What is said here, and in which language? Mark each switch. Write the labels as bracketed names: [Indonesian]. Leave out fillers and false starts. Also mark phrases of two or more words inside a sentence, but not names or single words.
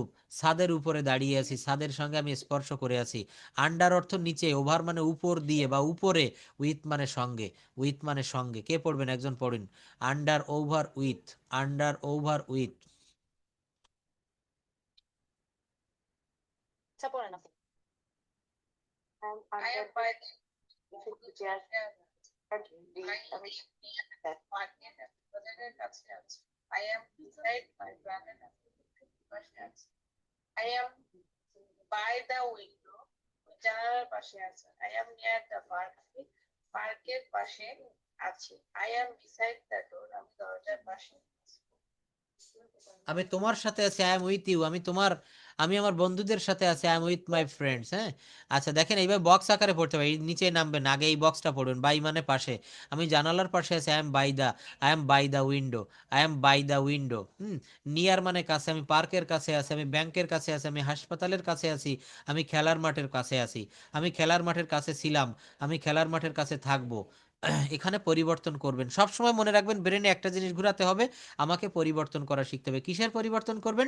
[Bangla] ছাদের উপরে দাঁড়িয়ে আছি, ছাদের সঙ্গে আমি স্পর্শ করে আছি। আন্ডার অর্থ নিচে, ওভার মানে উপর দিয়ে বা উপরে, উইথ মানে সঙ্গে, উইথ মানে সঙ্গে। কে পড়বেন? একজন পড়ুন। [English] under over with, under over with. [Bangla] আচ্ছা পড়েন আপনি। [English] I am by the chair at the market [Bangla] বাজারের কাছে আছি। [English] I am beside my brother [Bangla] পাশে আছি। [English] I am by the window [Bangla] জানালার পাশে আছে। [English] I am near the park [Bangla] আমি পার্কের পাশে আছি। [English] I am beside the door [Bangla] আমি দরজার পাশে আছি। আমি তোমার সাথে আছি, [English] I am with you. [Bangla] আমি আমার বন্ধুদের সাথে আছি, [English] I am with my friends. [Bangla] হ্যাঁ, আচ্ছা দেখেন এইবার বক্স আকারে পড়তে পারি, নিচে নামবেন, আগে এই বক্সটা পড়ুন। বাই মানে পাশে, আমি জানালার পাশে আছি, [English] I am by the window, I am by the window. [Bangla] নিয়ার মানে কাছে, আমি পার্কের কাছে আছি, আমি ব্যাংকের কাছে আছি, আমি হাসপাতালের কাছে আছি, আমি খেলার মাঠের কাছে আছি, আমি খেলার মাঠের কাছে ছিলাম, আমি খেলার মাঠের কাছে থাকবো। এখানে পরিবর্তন করবেন, সব সময় মনে রাখবেন, ব্রেনে একটা জিনিস ঘোরাতে হবে, আমাকে পরিবর্তন করা শিখতে হবে। কিসের পরিবর্তন করবেন?